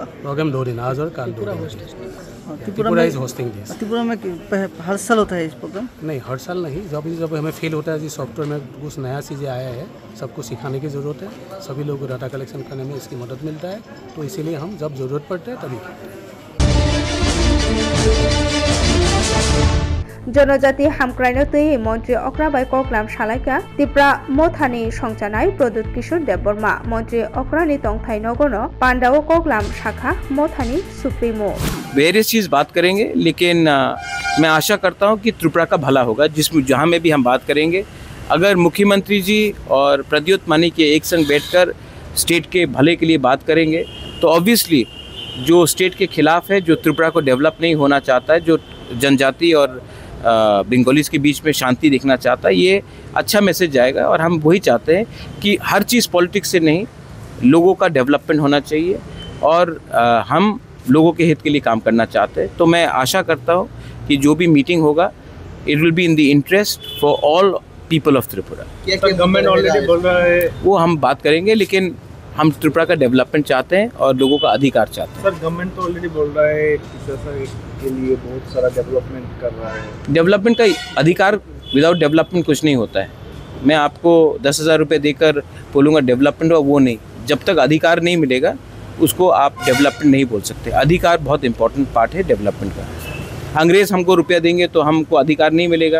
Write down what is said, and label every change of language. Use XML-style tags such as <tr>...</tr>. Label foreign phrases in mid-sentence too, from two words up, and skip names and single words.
<hi>प्रोग्राम 2 दिन आज और कल 2 दिन त्रिपुरा</hi> <en>is hosting this</en> <hi>त्रिपुरा में हर साल होता है इस प्रोग्राम नहीं हर साल नहीं जब हमें फील होता है कि सॉफ्टवेयर में कुछ नया चीज़ें आया है सबको सिखाने की ज़रूरत है सभी लोगों को</hi> <en>data collection</en> <hi>करने में इसकी मदद मिलता है तो इसीलिए हम जब ज़रूरत पड़ता है तभी</hi> <trp>जनजाति हामक्राइनो तैयै मन्त्री अक्राबाई कक्लाम सालाइका तिप्रा मोथानि संचानाय प्रदुत किशोर देबबर्मा मन्त्री अक्रानि तंगथाइ नगरनो पांडाओ कक्लाम शाखा मोथानि सुप्रीमो</trp> <hi>वेरियस चीज़ बात करेंगे लेकिन मैं आशा करता हूं कि त्रिपुरा का भला होगा जिसमें जहां में भी हम बात करेंगे अगर मुख्यमंत्री जी और प्रद्युत मानिक के एक संग बैठकर स्टेट के भले के लिए बात करेंगे तो ऑब्वियसली जो स्टेट के खिलाफ है जो त्रिपुरा को डेवलप नहीं होना चाहता है जो जनजाति और बंगालीज के बीच में शांति देखना चाहता है ये अच्छा मैसेज जाएगा और हम वही चाहते हैं कि हर चीज़ पॉलिटिक्स से नहीं लोगों का डेवलपमेंट होना चाहिए और हम लोगों के हित के लिए काम करना चाहते हैं तो मैं आशा करता हूँ कि जो भी मीटिंग होगा</hi> <en>it will be in the interest for all people of Tripura</en> <hi>गवर्नमेंट ऑलरेडी बोल रहा है वो हम बात करेंगे लेकिन हम त्रिपुरा का डेवलपमेंट चाहते हैं और लोगों का अधिकार चाहते हैं सर गवर्नमेंट तो ऑलरेडी बोल रहा है के लिए बहुत सारा डेवलपमेंट कर रहा है डेवलपमेंट का अधिकार</hi> <en>without development</en> <hi>कुछ नहीं होता है मैं आपको 10,000 रुपये देकर बोलूँगा डेवलपमेंट हुआ वो नहीं जब तक अधिकार नहीं मिलेगा उसको आप डेवलपमेंट नहीं बोल सकते अधिकार बहुत</hi> <en>important part</en> <hi>है डेवलपमेंट का अंग्रेज़ हमको रुपया देंगे तो हमको अधिकार नहीं मिलेगा।</hi>